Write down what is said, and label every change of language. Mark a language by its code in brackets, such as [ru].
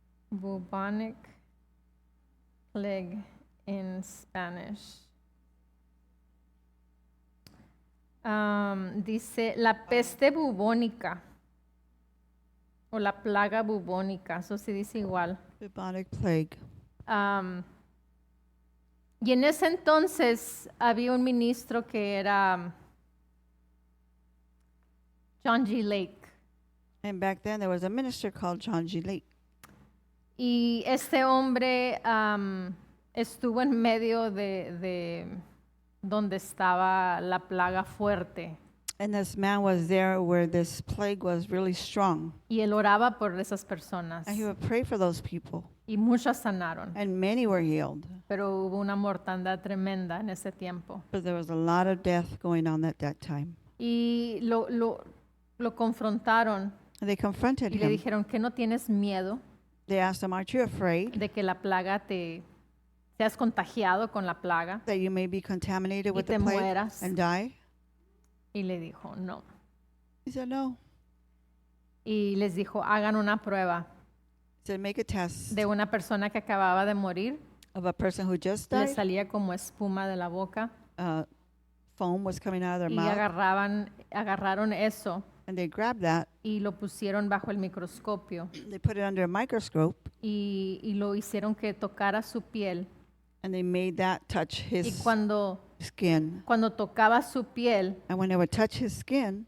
[en] Bubonic plague in Spanish. [es] Dice la peste bubónica o la plaga bubónica, eso sí dice igual. [en] Bubonic plague. [es] Y en ese entonces había un ministro que era John G. Lake. [en] And back then there was a minister called John G. Lake. [es] Y este hombre estuvo en medio de donde estaba la plaga fuerte. [en] And this man was there where this plague was really strong. [es] Y él oraba por esas personas. [en] And he would pray for those people. [es] Y muchas sanaron. [en] And many were healed. [es] Pero hubo una mortandad tremenda en ese tiempo. [en] But there was a lot of death going on at that time. [es] Y lo confrontaron [en] And they confronted [es] y le [en] him. [es] dijeron que no tienes miedo [en] They asked him, aren't you afraid [es] de que la plaga seas contagiado con la plaga [en] that you may be contaminated [es] y [en] with [es] te [en] the plague [es] mueras? [en] and die? [es] Y le dijo, no. [en] He said, no. [es] Y les dijo, hagan una prueba [en] He said, make a test [es] de una persona que acababa de morir. [en] of a person who just [es] Le [en] died. [es] salía como espuma de la boca [en] Foam was coming out of their [es] y [en] mouth. [es] agarraron eso [en] And they grabbed that, [es] y lo pusieron bajo el microscopio [en] they put it under a microscope, [es] y lo hicieron que tocara su piel. [en] and they made that touch [es] Y [en] his [es] cuando tocaba su piel, [en] And when it would touch his skin,